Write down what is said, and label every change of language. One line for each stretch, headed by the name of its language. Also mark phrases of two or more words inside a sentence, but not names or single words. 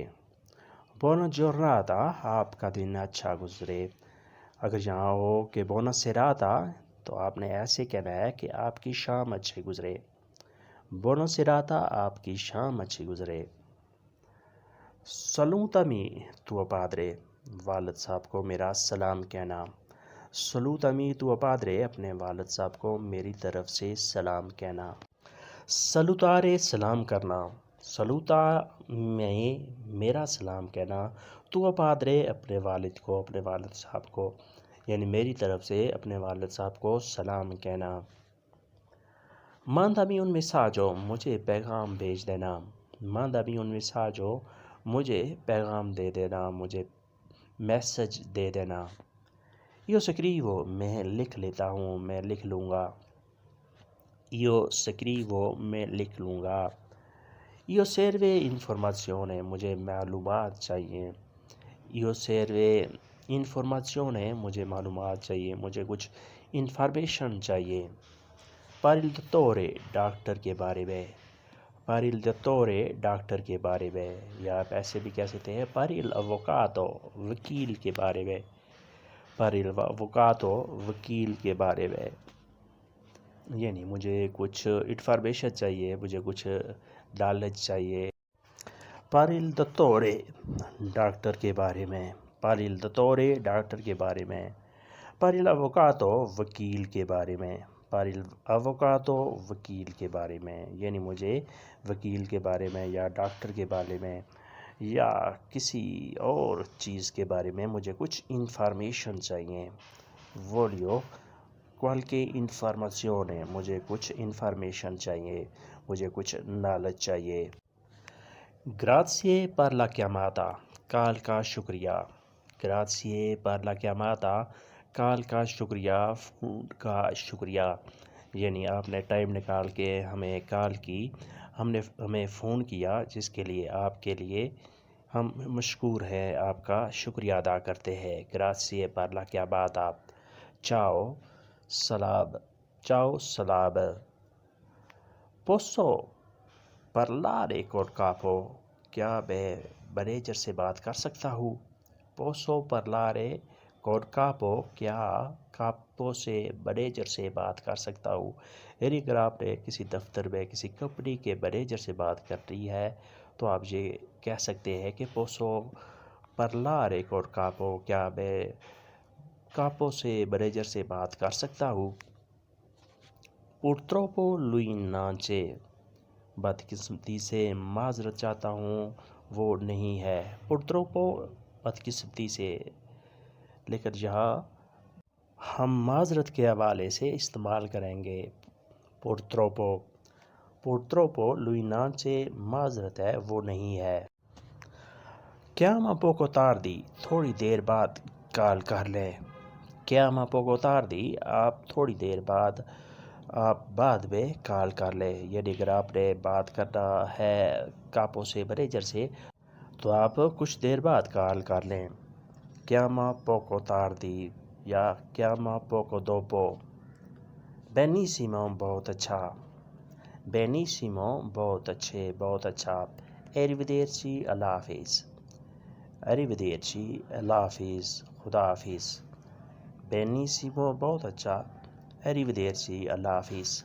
Italian: Buona giornata،
Urdu: آپ کا دن اچھا گزرے. اگر یہاں ہو کہ
Italian: buona serata
Urdu: تو آپ نے ایسے کہنا ہے کہ آپ کی شام اچھی گزرے.
Italian: Buona serata،
Urdu: آپ کی شام اچھی گزرے.
Italian: Salutami tuo padre،
Urdu: والد صاحب کو میرا سلام کہنا.
Italian: Salutami tuo padre،
Urdu: اپنے والد صاحب کو میری طرف سے سلام کہنا. Salutare، سلام کرنا. Saluta میں میرا سلام کہنا.
Italian: Tuo padre،
Urdu: اپنے والد کو، اپنے والد صاحب کو، یعنی میری طرف سے اپنے والد صاحب کو سلام کہنا.
Italian: Mandami un messaggio،
Urdu: مجھے پیغام بھیج دینا.
Italian: Mandami un messaggio،
Urdu: مجھے پیغام دے دینا، مجھے میسج دے دینا.
Italian: Io scrivo،
Urdu: میں لکھ لیتا ہوں، میں لکھ لوں گا.
Italian: Io scrivo،
Urdu: میں لکھ لوں گا.
Italian: Io serve informazione،
Urdu: مجھے معلومات چاہیے.
Italian: Io serve informazione،
Urdu: مجھے معلومات چاہیے، مجھے کچھ انفارمیشن چاہیے.
Italian: Per il dottore،
Urdu: ڈاکٹر کے بارے میں.
Italian: Per il dottore،
Urdu: ڈاکٹر کے بارے میں، یا آپ ایسے بھی کہہ سکتے ہیں
Italian: per il avvocato،
Urdu: وکیل کے بارے میں.
Italian: Per il avvocato،
Urdu: وکیل کے بارے میں، یعنی مجھے کچھ انفارمیشن چاہیے، مجھے کچھ نالج چاہیے.
Italian: Per il dottore،
Urdu: ڈاکٹر کے بارے میں.
Italian: Per il dottore،
Urdu: ڈاکٹر کے بارے میں.
Italian: Per il avvocato،
Urdu: وکیل کے بارے میں.
Italian: per il avvocato
Urdu: وکیل کے بارے میں، یعنی مجھے وکیل کے بارے میں یا ڈاکٹر کے بارے میں یا کسی اور چیز کے بارے میں مجھے کچھ انفارمیشن چاہیے.
Italian: voglio qualche informazione،
Urdu: مجھے کچھ انفارمیشن چاہیے، مجھے کچھ نالج چاہیے.
Italian: grazie per la chiamata،
Urdu: کال کا شکریہ.
Italian: grazie per la chiamata،
Urdu: کال کا شکریہ، فون کا شکریہ. یعنی آپ نے ٹائم نکال کے ہمیں کال کی، ہمیں فون کیا، جس کے لیے آپ کے لیے ہم مشکور ہیں، آپ کا شکریہ ادا کرتے ہیں.
Italian: grazie per la chiamata. ciao سلام. ciao سلام. posso parlare col capo،
Urdu: کیا میں مینیجر سے بات کر سکتا ہوں؟
Italian: posso parlare col capo،
Urdu: کیا کاپو سے مینیجر سے بات کر سکتا ہوں؟ یعنی اگر آپ نے کسی دفتر میں کسی کمپنی کے مینیجر سے بات کرنی ہے تو آپ یہ کہہ سکتے ہیں کہ
Italian: posso parlare col capo،
Urdu: کیا میں کاپو سے مینیجر سے بات کر سکتا ہوں؟
Italian: purtroppo lui non c'è،
Urdu: بدقسمتی سے معذرت چاہتا ہوں وہ نہیں ہے. purtroppo بدقسمتی سے، لیکن یہاں ہم معذرت کے حوالے سے استعمال کریں گے.
Italian: purtroppo lui non c'è،
Urdu: معذرت ہے وہ نہیں ہے.
Italian: chiama poco tardi،
Urdu: تھوڑی دیر بعد کال کر لیں.
Italian: chiama poco tardi،
Urdu: آپ تھوڑی دیر بعد، آپ بعد میں کال کر لیں. یعنی اگر آپ نے بات کرنا ہے کاپو سے مینیجر سے تو آپ کچھ دیر بعد کال کر لیں.
Italian: chiama poco tardi یا chiama poco dopo. benissimo،
Urdu: بہت اچھا. benissimo، بہت اچھے، بہت اچھا. arrivederci، اللہ حافظ. arrivederci، اللہ حافظ، خدا حافظ. benissimo، بہت اچھا. arrivederci، اللہ حافظ.